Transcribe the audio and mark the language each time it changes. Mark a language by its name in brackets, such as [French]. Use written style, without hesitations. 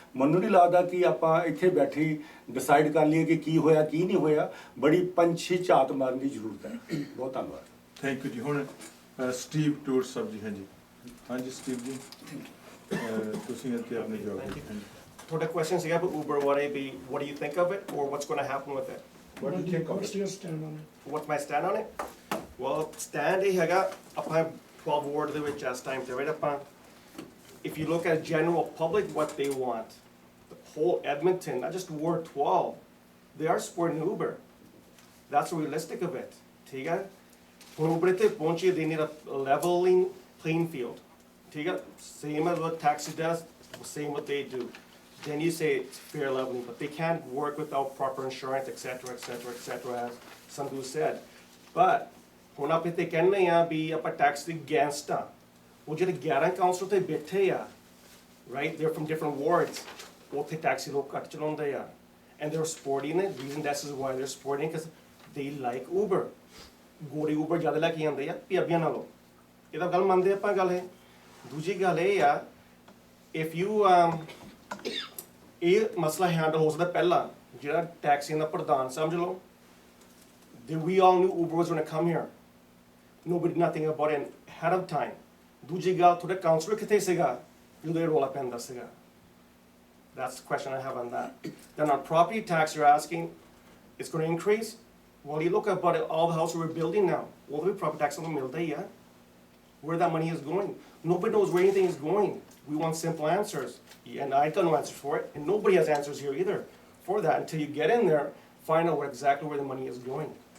[Punjabi] ਮੈਨੂੰ ਨਹੀਂ ਲੱਗਦਾ ਕਿ ਆਪਾਂ ਇੱਥੇ ਬੈਠੇ ਡਿਸਾਈਡ ਕਰ ਲਈਏ ਕਿ ਕੀ ਹੋਇਆ ਕੀ ਨਹੀਂ ਹੋਇਆ। ਬੜੀ ਪੰਛੀ ਝਾਤ ਮਾਰਨ ਦੀ ਜ਼ਰੂਰਤ ਹੈ। ਬਹੁਤ ਧੰਨਵਾਦ। ਥੈਂਕ ਯੂ ਜੀ। ਹੁਣ ਸਟੀਵ ਟੂਰ ਸਾਹਿਬ ਜੀ। ਹਾਂਜੀ ਹਾਂਜੀ ਸਟੀਵ ਜੀ, ਤੁਸੀਂ ਇੱਥੇ ਆਪਣੇ ਜਵਾਬ ਦਿਓ। ਤੁਹਾਡਾ ਕੁਐਸਚਨ ਸੀਗਾ [English] Uber, what do you think of it or what's going to happen with it? What do you think of What's it? your stand on it? What's my stand on it? Well, stand [Punjabi] ਇਹ ਹੈਗਾ ਆਪਾਂ 12 ward ਦੇ ਵਿੱਚ ਇਸ time ਤੇ, right? [English] ਆਪਾਂ if you look at general public what they want, the whole Edmonton, not just Ward 12, they are supporting Uber. That's realistic of it. [Punjabi] ਠੀਕ ਹੈ? ਹੁਣ Uber ਇੱਥੇ ਪਹੁੰਚੀ, [English] they need a leveling playing field. ਠੀਕ ਹੈ? Same as what taxi does, same what they do. Then you say it's fair leveling, but they can't work without proper insurance, etc., etc., etc., as Sandhu said. [Punjabi] But ਹੁਣ ਆਪਾਂ ਇੱਥੇ ਕਹਿੰਦੇ ਆ ਵੀ ਆਪਾਂ tax ਦੇ against ਆ, ਉਹ ਜਿਹੜੇ 11 ਕਾਉਂਸਲਰ ਤੇ ਬੈਠੇ ਆ, right, [English] they're from different wards, [Punjabi] ਉੱਥੇ ਟੈਕਸੀ ਲੋਕ ਘੱਟ ਚਲਾਉਂਦੇ ਆ, [English] and they're supporting it. Reason this is why they're supporting, because they like Uber. [Punjabi] ਗੋਰੀ Uber ਜ਼ਿਆਦਾ ਲੈ ਕੇ ਆਉਂਦੇ ਆ ਪੰਜਾਬੀਆਂ ਨਾਲੋਂ। ਇਹਦਾ ਗੱਲ ਮੰਨਦੇ ਆਪਾਂ ਗੱਲ ਇਹ। ਦੂਜੀ ਗੱਲ ਇਹ ਆ, [English] if you [Punjabi] ਇਹ ਮਸਲਾ ਹੈਂਡਲ ਹੋ ਸਕਦਾ ਪਹਿਲਾਂ, ਜਿਹੜਾ ਟੈਕਸੀ ਦਾ ਪ੍ਰਧਾਨ ਸਮਝ ਲਓ, [English] we all knew Uber was going to come here. Nobody did nothing about it ahead of time. [Punjabi] ਦੂਜੀ ਗੱਲ, ਤੁਹਾਡਾ ਕਾਉਂਸਲਰ ਕਿੱਥੇ ਸੀਗਾ ਜਦੋਂ ਇਹ ਰੌਲਾ ਪੈਂਦਾ ਸੀਗਾ? [English] That's the question I have on that. Then on property tax, you're asking, it's going to increase? Well, you look about it, all the houses we're building now, all the property tax [Punjabi] on milda hai, [English] where that money is going. Nobody knows where anything is going. We want simple answers, and I got no answers for it, and nobody has answers here either for that until you get in there, find out exactly where the money is going.